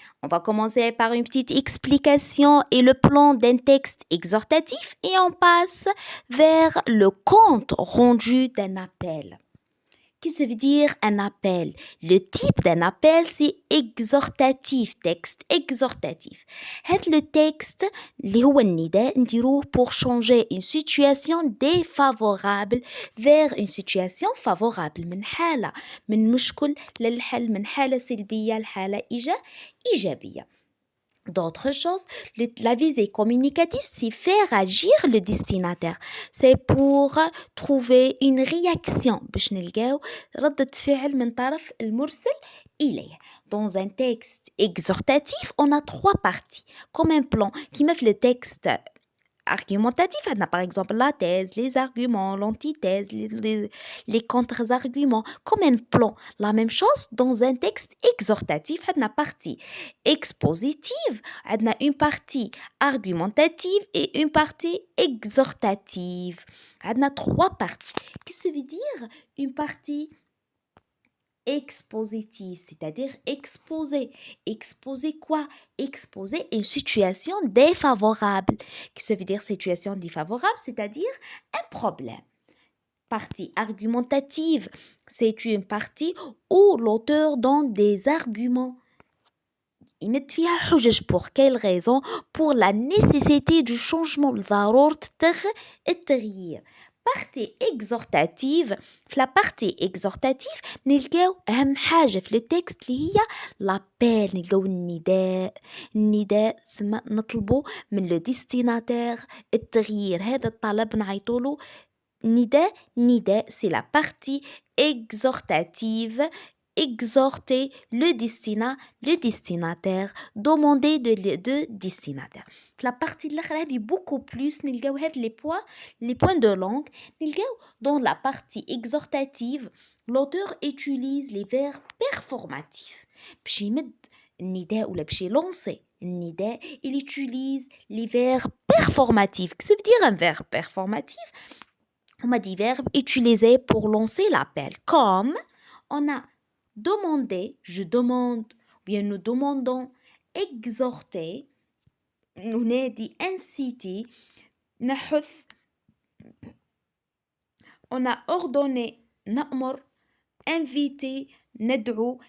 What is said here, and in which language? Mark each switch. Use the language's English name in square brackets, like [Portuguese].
[French] On va commencer par une petite explication et le plan d'un texte exhortatif et on passe vers le compte rendu d'un appel. Qu'est-ce que veut dire un appel? Le type d'un appel, c'est exhortatif, texte exhortatif. [Arabic] هاد le texte اللي هو النداء نديروه [French] pour changer une situation défavorable vers une situation favorable [Arabic] من حالة من مشكل للحل من حالة سلبية لحالة إيجابية. [French] D'autres choses, la visée communicative, c'est faire agir le destinataire. C'est pour trouver une réaction. [Arabic] باش نلقاو ردة فعل من طرف المرسل إليه. [French] Dans un texte exhortatif, on a trois parties. Comme un plan qui met le texte argumentatif, on a par exemple la thèse, les arguments, l'antithèse, les contre-arguments, comme un plan. La même chose dans un texte exhortatif, on a partie expositive, on a une partie argumentative et une partie exhortative. On a trois parties. Qu'est-ce que ça veut dire une partie expositive, c'est-à-dire exposer. Exposer quoi? Exposer une situation défavorable. Qu'est-ce que ça veut dire situation défavorable? C'est-à-dire un problème. Partie argumentative, c'est une partie où l'auteur donne des arguments. [Arabic] يمد فيها حجج [French] pour quelle raison? Pour la nécessité du changement, [Arabic] ضرورة التغيير. Partie exhortative, في la partie exhortative نلقاو أهم حاجة في التكست اللي هي l'appel نلقاو النداء سما نطلبو من لو ديستيناتير التغيير هذا الطلب نعيطولو نداء [French] c'est la partie exhortative. Exhorter le destinataire, demander de destinataire. La partie de l'autre est beaucoup plus, [Arabic] نلقاو هاد [French] les points de langue, نلقاو dans la partie exhortative, l'auteur utilise les verbes performatifs. [Arabic] باش يمد النداء ولا باش يلونسي النداء, [French] il utilise les verbes performatifs. Qu'est-ce que veut dire un verbe performatif? On a des verbes utilisés pour lancer l'appel, comme on a demander, je demande, ou bien nous demandons, exhorter, ننادي, inciter, نحث, on a ordonné, نأمر, inviter, ندعو.